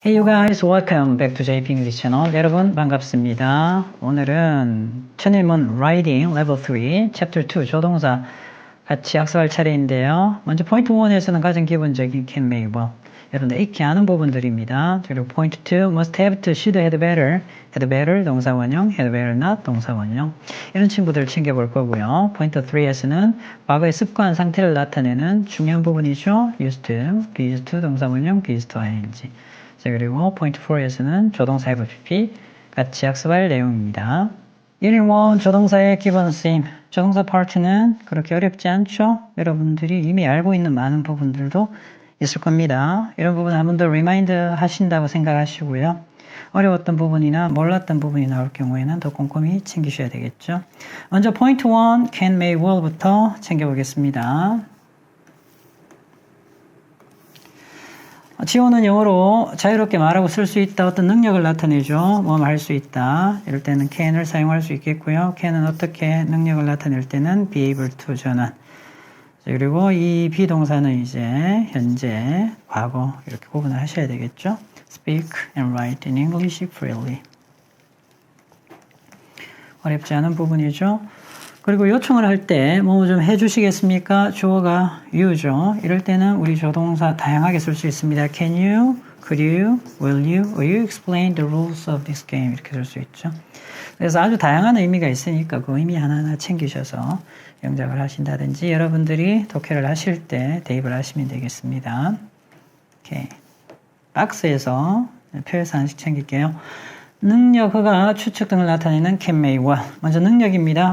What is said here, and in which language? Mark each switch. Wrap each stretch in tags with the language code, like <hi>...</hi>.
<en>Hey you guys, welcome back to JP English Channel.</en> <ko>여러분 반갑습니다. 오늘은 천일문 Writing Level 3 Chapter 2 조동사 같이 학습할 차례인데요. 먼저 포인트 1에서는 가장 기본적인 can, may, will 여러분들 익히 아는 부분들입니다. 그리고 포인트 2 must have to, should, had better 동사 원형, had better not 동사 원형 이런 친구들 챙겨볼 거고요. 포인트 3에서는 과거의 습관 상태를 나타내는 중요한 부분이죠. used to, be used to 동사 원형, be used to ing 자, 그리고 포인트 4에서는 조동사 have PP 같이 학습할 내용입니다. Unit 1 조동사의 기본 쓰임 조동사 파트는 그렇게 어렵지 않죠? 여러분들이 이미 알고 있는 많은 부분들도 있을 겁니다. 이런 부분 한 번 더 리마인드 하신다고 생각하시고요. 어려웠던 부분이나 몰랐던 부분이 나올 경우에는 더 꼼꼼히 챙기셔야 되겠죠. 먼저 포인트 1 can, may, will부터 챙겨보겠습니다. 지원은 영어로 자유롭게 말하고 쓸 수 있다. 어떤 능력을 나타내죠. 뭐 할 수 있다. 이럴 때는 can을 사용할 수 있겠고요. can은 어떻게 능력을 나타낼 때는 be able to 전환. 그리고 이 비동사는 이제 현재, 과거 이렇게 구분을 하셔야 되겠죠.</ko> <en>speak and write in English freely.</en> <ko>어렵지 않은 부분이죠. 그리고 요청을 할 때 뭐 좀 해주시겠습니까? 주어가 you죠. 이럴 때는 우리 조동사 다양하게 쓸 수 있습니다.</ko> <en>Can you, could you, will you, will you explain the rules of this game?</en> <ko>이렇게 쓸 수 있죠. 그래서 아주 다양한 의미가 있으니까 그 의미 하나하나 챙기셔서 영작을 하신다든지 여러분들이 독해를 하실 때 대입을 하시면 되겠습니다. 오케이. 박스에서 표에서 하나씩 챙길게요. 능력, 허가, 추측 등을 나타내는 can, may, will. 먼저 능력입니다.</ko>